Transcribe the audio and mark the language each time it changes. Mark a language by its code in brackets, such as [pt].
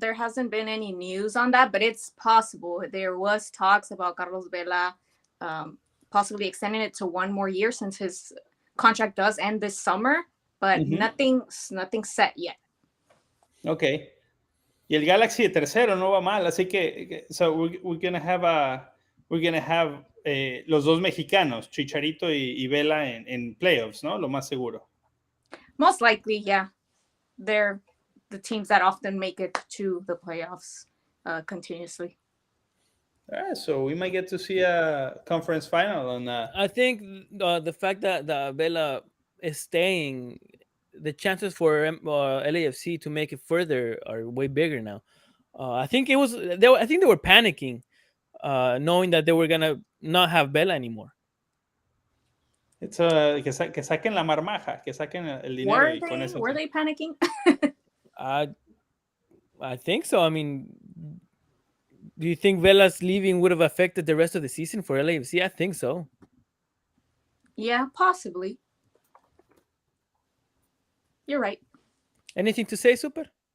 [en] There hasn't been any news on that, but it's possible. There was talks about Carlos Vela possibly extending it to 1 more year since his contract does end this summer, but nothing's set yet. Okay. [es] Y el Galaxy de tercero no va mal, así que [en] so we're gonna have [es] los dos mexicanos, Chicharito y Vela en playoffs, ¿no? Lo más seguro. [en] Most likely, yeah. They're the teams that often make it to the playoffs continuously. So we might get to see a conference final on that. I think the fact that Vela is staying, the chances for LAFC to make it further are way bigger now. I think they were panicking, knowing that they were gonna not have Vela anymore. It's [es] que saquen la marmaja, que saquen el dinero. [en] Were they panicking? I think so. I mean, do you think Vela's leaving would have affected the rest of the season for LAFC? I think so. Yeah, possibly. You're right. Anything to say, Super?